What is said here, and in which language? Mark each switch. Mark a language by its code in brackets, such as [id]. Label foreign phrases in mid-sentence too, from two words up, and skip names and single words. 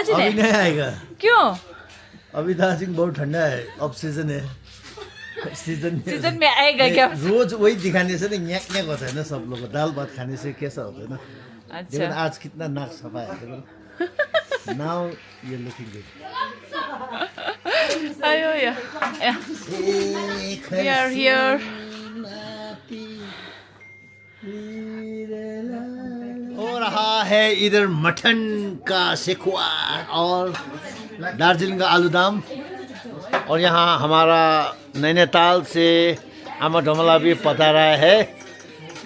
[hi] अभी नहीं आएगा क्यों अभी दार्जिलिंग बहुत ठंडा है [en] off season [hi] है सीजन में आएगा गैप्स रोज वही दिखाने से ना न्याक न्याक होता है ना सब लोग दाल भात खाने से कैसा होता है ना अच्छा लेकिन आज कितना नाक सफा है [en] now you looking good [ne] आयो या [en] we are here [hi] हो रहा है इधर मटन का सेकुआ और दार्जिलिंग का आलूदम और यहाँ हमारा नैनीताल से आमा ढमला भी पधारा है